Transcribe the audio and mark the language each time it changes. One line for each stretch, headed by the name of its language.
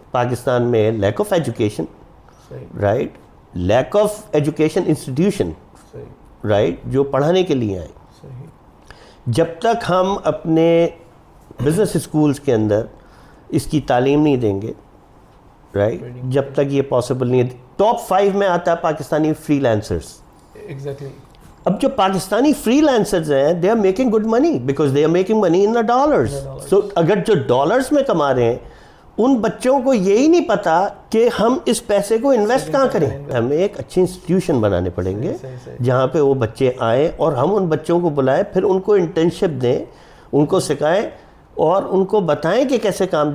Urdu: پاکستان میں lack of education, right, lack of education institution, right, جو پڑھانے کے لیے آئے. جب تک ہم اپنے بزنس اسکولز کے اندر اس کی تعلیم نہیں دیں گے، رائٹ، جب تک یہ پاسبل نہیں ہے. ٹاپ 5 میں آتا ہے پاکستانی فری لانسرز. ایگزیکٹلی. اب جو پاکستانی فری لانسرز ہیں
English: They are making good money because they are making money in dollars.
Urdu: سو اگر جو ڈالرز میں کما رہے ہیں ان بچوں کو یہی نہیں پتا کہ ہم اس پیسے کو انویسٹ کہاں کریں. ہمیں ایک اچھی انسٹیٹیوشن بنانے پڑیں گے جہاں پہ وہ بچے آئیں اور ہم ان بچوں کو بلائیں، پھر ان کو انٹرنشپ دیں، ان کو سکھائیں اور ان کو بتائیں کہ کیسے کام.